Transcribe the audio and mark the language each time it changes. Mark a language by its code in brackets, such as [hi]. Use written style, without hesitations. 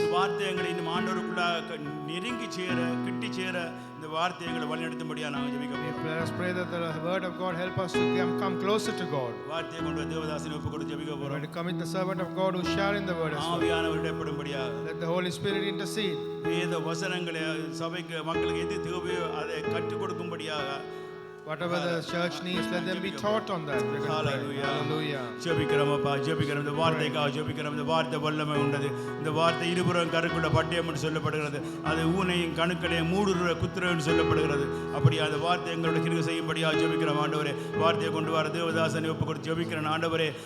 [ta] வார்த்தை எங்களை இன்னும் ஆண்டவருக்குள்ளாக நெருங்கி கிட்டி சேர இந்த வார்த்தை எங்களை வழிநடத்தும்படியாக நாங்கள் ஜெபிக்க போகிறோம். [en] Let us pray that the word of God help us to come closer to God. [ta] வார்த்தையை கொண்டு தேவதாசனை ஒப்பு கொடுத்து ஜெபிக்க போகிறோம். [en] To commit the servant of God who share in the word as well. [ta] ஆவியானவர் இடப்படும்படியாக [en] Let the Holy Spirit intercede. [ta] வேத வசனங்களை சபைக்கு மக்களுக்கு எது தேவையோ அதை கற்றுக் கொடுக்கும்படியாக [en] Whatever the church needs, let them be taught on that. Hallelujah. [ta] ஜெபிக்கிறோம் இந்த வார்த்தைக்காக ஜெபிக்கிறோம். இந்த வார்த்தை வல்லமை உண்டது. இந்த வார்த்தை இருபுறம் கருக்குள்ள பட்டயம் என்று சொல்லப்படுகிறது. அது ஊனையும் கணுக்களையும் மூடுற குத்துறன்னு சொல்லப்படுகிறது. அப்படி அந்த வார்த்தை எங்களோட கிருபை செய்யும்படியாக ஜெபிக்கிறோம் ஆண்டவரே. வார்த்தையை கொண்டு வர தேவதாசனை ஒப்பு கொடுத்து ஜெபிக்கிறேன் ஆண்டவரே.